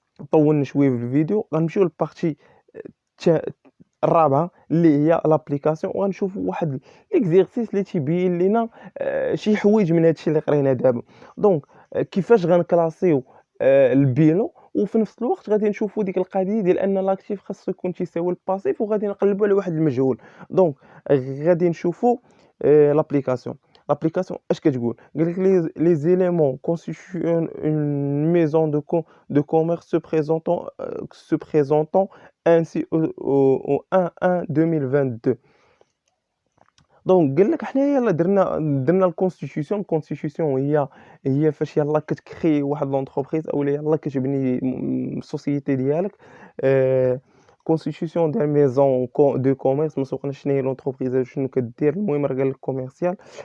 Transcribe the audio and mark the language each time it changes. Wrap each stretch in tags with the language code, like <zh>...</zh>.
<ar>طولنا شويه في الفيديو، غنمشيو للبارتي الرابعه اللي هي لابليكاسيون، وغنشوفوا واحد ليكزيرسيس اللي تيبين لينا شي حوايج من هادشي اللي قرينا دابا. دونك كيفاش غنكلاسيو البيلون، وفي نفس الوقت غادي نشوفوا ديك القضيه ديال ان لاكتيف خاصو يكون تيساوي الباسيف، وغادي نقلبوا على واحد المجهول. دونك غادي نشوفوا لابليكاسيون.</ar> <fr>l'application</fr> <ar>اش كتقول؟ قال لك</ar> <fr>les éléments constituant une maison de commerce se présentant ainsi au 1/1/2022.</fr> <ar>دونك قال لك حنايا يلاه درنا الكونستيتيسيون هي فاش يلاه كتكري واحد لونتربريز أولا يلاه كتبني السوسيتي ديالك. كونستيتيسيون ديال ميزون دو كوميرس، ما سوقناش شنو هي لونتربريز شنو كدير، المهم راه قال لك كوميرسيال.</ar>